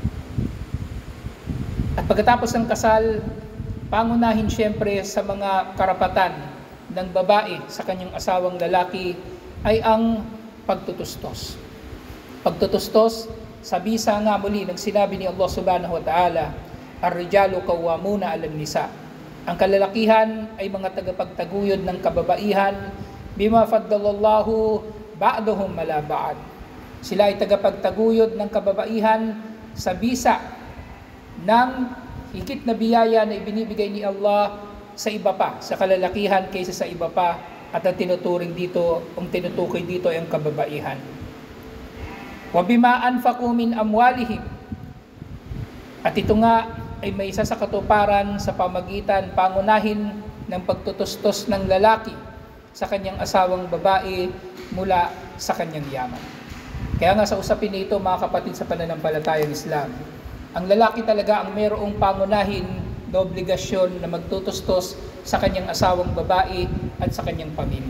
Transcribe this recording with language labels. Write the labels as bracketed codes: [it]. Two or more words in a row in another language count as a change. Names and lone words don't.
[tl] At pagkatapos ng kasal, pangunahin siyempre sa mga karapatan ng babae sa kanyang asawang lalaki ay ang pagtutustos. Pagtutustos, sa bisa nga muli ng sinabi ni Allah [ar] سبحانه وتعالى, الرجال قوامون على النساء. [tl] Ang kalalakihan ay mga tagapagtaguyod ng kababaihan [ar] بما فضل الله بعضهم على بعض. [tl] Sila ay tagapagtaguyod ng kababaihan sa bisa ng higit na biyaya na ibinibigay ni Allah sa iba pa, sa kalalakihan kaysa sa iba pa, at ang tinuturing dito, ang tinutukoy dito ay ang kababaihan. [ar] وبما أنفقوا من أموالهم. [tl] At ito nga ay may isa sa katuparan sa pamagitan pangunahin ng pagtutustos ng lalaki sa kanyang asawang babae mula sa kanyang yaman. Kaya nga sa usapin nito, mga kapatid sa pananampalatayang Islam, ang lalaki talaga ang mayroong pangunahin na obligasyon na magtutustos sa kanyang asawang babae at sa kanyang pamilya.